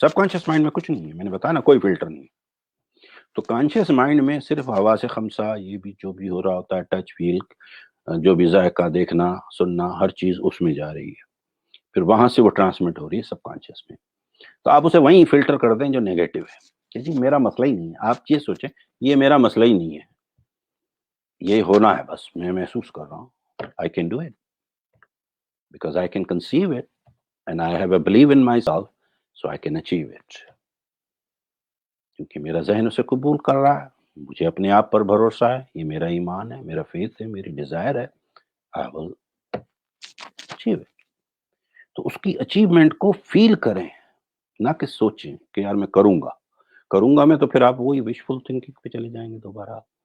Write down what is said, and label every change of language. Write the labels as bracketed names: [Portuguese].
[Urdu] سب conscious mind میں کچھ نہیں ہے، میں نے بتایا نا کوئی فلٹر نہیں. تو کانشیس مائنڈ میں صرف حواس خمسہ، یہ بھی جو بھی ہو رہا ہوتا ہے، ٹچ، فیل، جو بھی ذائقہ، دیکھنا، سننا، ہر چیز اس میں جا رہی ہے، پھر وہاں سے وہ ٹرانسمٹ ہو رہی ہے سب کانشیس میں. تو آپ اسے وہیں فلٹر کر دیں جو نیگیٹو ہے کہ جی میرا مسئلہ ہی نہیں ہے. آپ یہ سوچیں یہ میرا مسئلہ ہی نہیں ہے، یہ ہونا ہے بس، میں محسوس کر رہا ہوں. [English] I can do it because I can conceive it and I have a belief in myself, so I can achieve it. [Urdu] کیونکہ میرا ذہن اسے قبول کر رہا ہے، مجھے اپنے آپ پر بھروسہ ہے، یہ میرا ایمان ہے، میرا فیتھ ہے، میری ڈیزائر ہے. [English] I will achieve it. [Urdu] تو اس کی اچیومنٹ کو فیل کریں، نہ کہ سوچیں کہ یار میں کروں گا میں، تو پھر آپ وہی وشفل تھنکنگ پہ چلے جائیں گے دوبارہ.